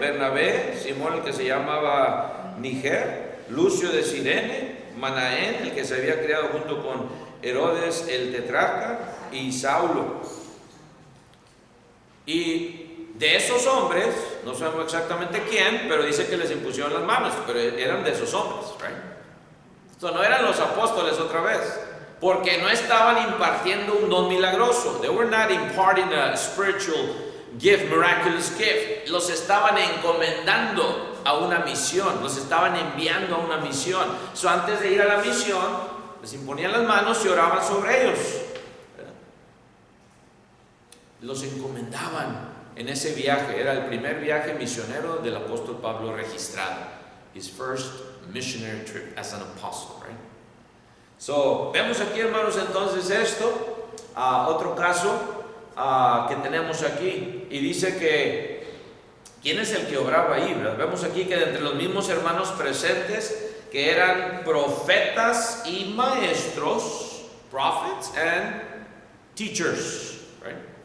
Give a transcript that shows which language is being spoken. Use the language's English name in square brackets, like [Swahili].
[Spanish] Bernabé, Simón el que se llamaba Níger, Lucio de Cirene, Manaén, el que se había criado junto con Herodes el tetrarca, y Saulo. Y de esos hombres, no sabemos exactamente quién, pero dice que les impusieron las manos, pero eran de esos hombres, ¿right? Esto no eran los apóstoles otra vez, porque no estaban impartiendo un don milagroso. [English] They were not imparting a spiritual gift, miraculous gift. [Spanish] Los estaban encomendando a una misión, los estaban enviando a una misión. So, antes de ir a la misión, les imponían las manos y oraban sobre ellos. Los encomendaban en ese viaje. Era el primer viaje misionero del apóstol Pablo registrado. [English] His first missionary trip as an apostle, right? [Spanish] So, vemos aquí, hermanos, entonces esto, otro caso que tenemos aquí, y dice que ¿quién es el que obraba ahí? ¿Verdad? Vemos aquí que entre los mismos hermanos presentes, que eran profetas y maestros, [English] prophets and teachers, [Spanish] right?